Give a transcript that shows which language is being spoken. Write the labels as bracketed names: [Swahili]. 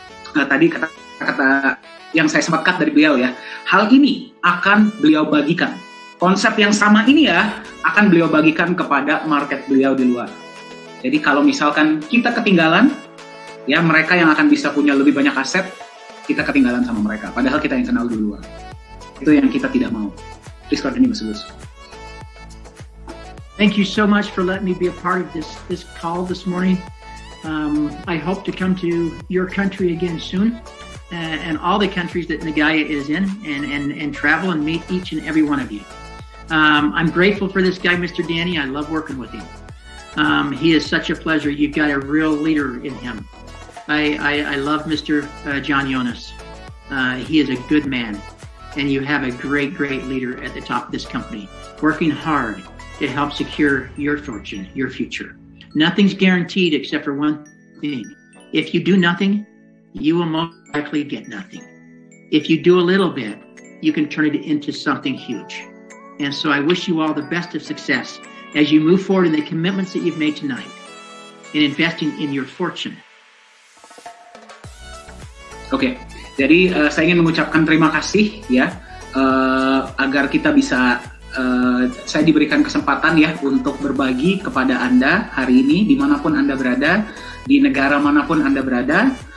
[Indonesian] Dan tadi kata-kata yang saya sempat cut dari beliau, ya, hal ini akan beliau bagikan. Konsep yang sama ini ya akan beliau bagikan kepada market beliau di luar. Jadi kalau misalkan kita ketinggalan, ya mereka yang akan bisa punya lebih banyak aset, kita ketinggalan sama mereka. Padahal kita yang kenal duluan. Itu yang kita tidak mau. [English] Please continue, Mas Gus. Thank you so much for letting me be a part of this call this morning. I hope to come to your country again soon, and all the countries that Nagaya is in, and travel and meet each and every one of you. I'm grateful for this guy, Mr. Danny. I love working with him. He is such a pleasure. You've got a real leader in him. I love Mr. John Jonas. He is a good man, and you have a great leader at the top of this company, working hard to help secure your fortune, your future. Nothing's guaranteed except for one thing. If you do nothing, you will most likely get nothing. If you do a little bit, you can turn it into something huge. And so I wish you all the best of success as you move forward in the commitments that you've made tonight in investing in your fortune. [Indonesian] Oke, jadi saya ingin mengucapkan terima kasih ya, agar kita bisa, saya diberikan kesempatan ya untuk berbagi kepada Anda hari ini dimanapun Anda berada, di negara manapun Anda berada.